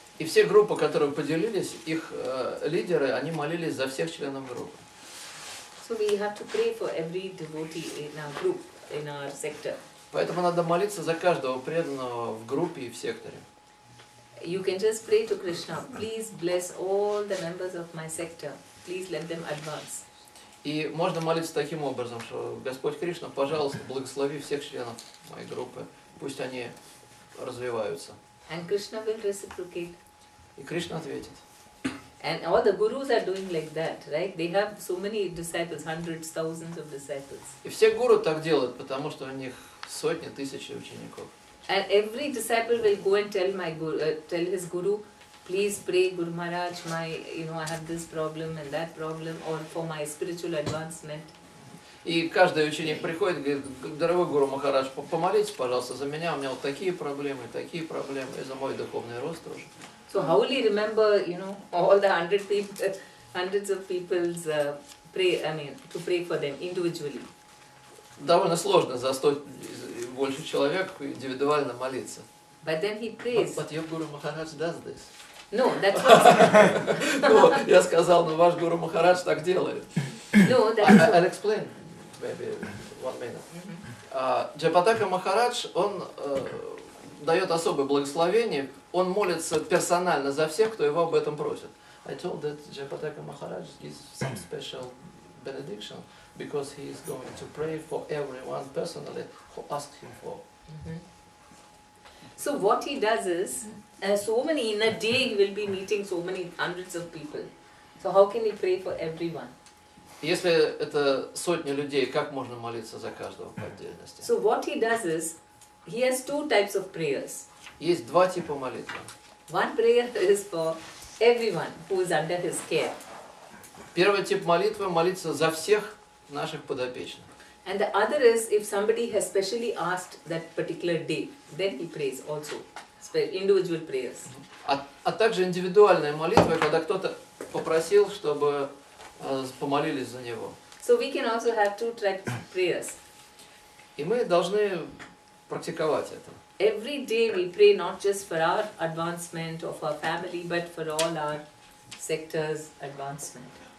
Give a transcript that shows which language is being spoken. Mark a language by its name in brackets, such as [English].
[Russian] И все группы, которые поделились, их лидеры, они молились за всех членов группы. [English] So we have to pray for every devotee in our group, in our sector. [Russian] Поэтому надо молиться за каждого преданного в группе и в секторе. [English] You can just pray to Krishna, please bless all the members of my sector, please let them advance. [Russian] И можно молиться таким образом, что Господь Кришна, пожалуйста, благослови всех членов моей группы, пусть они развиваются. [English] And Krishna will reciprocate. [Russian] И Кришна ответит. [English] And all the gurus are doing like that, right? They have so many disciples, hundreds, thousands of disciples. [Russian] И все гуру так делают, потому что у них сотни, тысячи учеников. [English] And every disciple will go and tell tell his guru, please pray, Guru Maharaj, I have this problem and that problem, or for my spiritual advancement. [Russian] И каждый ученик приходит и говорит, дорогой Гуру Махарадж, помолитесь, пожалуйста, за меня, у меня вот такие проблемы, и за мой духовный рост тоже. [English] So how will he remember, all the hundreds of people's to pray for them individually? [Russian] Довольно сложно за 100 и больше человек индивидуально молиться. [English] But then he prays. But your Guru Maharaj does this. No, that's what... [Russian] Я сказал, но ваш Гуру Махарадж так делает. [English] No, that's... I'll explain, maybe 1 minute. [Russian] Джапатака Махарадж, он дает особое благословение, он молится персонально за всех, кто его об этом просит. [English] I told that Japataka Maharaj gives some special benediction because he is going to pray for everyone personally who asks him for. So what he does is, in a day he will be meeting so many hundreds of people. So how can he pray for everyone? [Russian] Если это сотни людей, как можно молиться за каждого по отдельности? [English] So what he does is, he has 2 types of prayers. [Russian] Есть 2 типа молитвы. [English] One prayer is for everyone who is under his care. [Russian] Первый тип молитвы – молиться за всех наших подопечных. [English] And the other is if somebody has specially asked that particular day, then he prays also, individual prayers. [Russian] А также индивидуальная молитва, когда кто-то попросил, чтобы помолились за него. [English] So we can also have 2 types of prayers. [Russian] И мы должны практиковать это. [English] Every day we pray not just for our advancement of our family, but for all our sectors' advancement.